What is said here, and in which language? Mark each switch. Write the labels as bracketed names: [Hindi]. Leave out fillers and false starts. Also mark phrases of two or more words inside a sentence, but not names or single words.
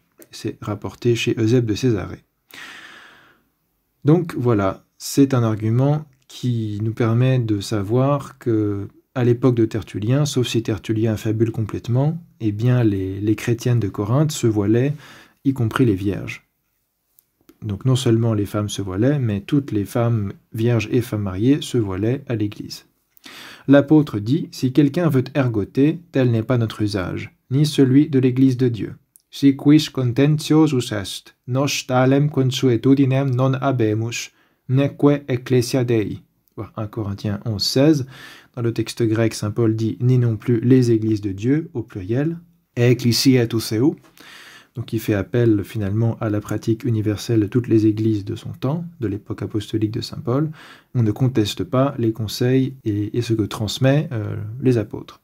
[French] C'est rapporté chez Eusèbe de Césarée. Donc voilà, c'est un argument qui nous permet de savoir que à l'époque de Tertullien, sauf si Tertullien fabule complètement, eh bien les chrétiennes de Corinthe se voilaient, y compris les vierges. Donc non seulement les femmes se voilaient, mais toutes les femmes vierges et femmes mariées se voilaient à l'Église. L'apôtre dit, si quelqu'un veut ergoter, tel n'est pas notre usage, ni celui de l'Église de Dieu. [Latin] Si quis contentiosus est, nos talem consuetudinem non habemus, neque ecclesia Dei. [French] 1 Corinthiens 11, 16. Dans le texte grec, saint Paul dit « ni non plus les églises de Dieu » au pluriel, « ecclesia tous. Donc il fait appel finalement à la pratique universelle de toutes les églises de son temps, de l'époque apostolique de saint Paul. On ne conteste pas les conseils et ce que transmet les apôtres.